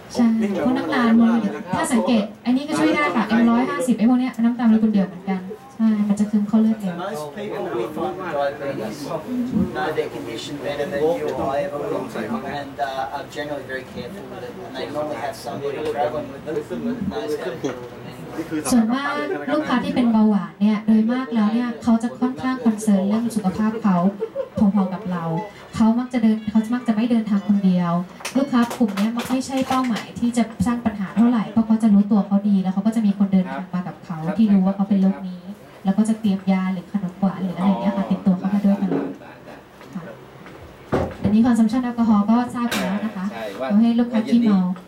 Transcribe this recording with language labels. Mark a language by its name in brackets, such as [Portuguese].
[Thai] ใช่พวกน้ำตาลถ้าสังเกตอันนี้ก็ช่วยได้ค่ะ M150 ไอ้พวกเนี้ยน้ำตาลโมเลกุลเดี่ยวเหมือนกันใช่มันจะซึมเข้าเลือดเร็ว [English] Most people with diabetes know their condition better than you or I ever will, and are generally very careful with it. And they normally have somebody travelling with them that knows how to deal with them anyway. [Thai] ส่วนมากลูกค้าที่เป็นเบาหวานเนี่ยโดยมากแล้วเนี่ยเขาจะค่อนข้างคอนเซิร์นเรื่องสุขภาพเขาพอๆกับเราเขามักจะไม่เดินทางคนเดียว ลูกค้ากลุ่มนี้มักไม่ใช่เป้าหมายที่จะสร้างปัญหาเท่าไหร่เพราะเขาจะรู้ตัวเขาดีแล้วเขาก็จะมีคนเดินทางมากับเขาที่รู้ว่าเขาเป็นโรคนี้ แล้วก็จะเตรียมยาหรือขนมหวานหรืออะไรอย่างเงี้ยค่ะติดตัวเขามาด้วยตลอดค่ะอันนี้ consumption แอลกอฮอล์ก็ทราบแล้วนะคะเราให้ลูกค้าขี้เมา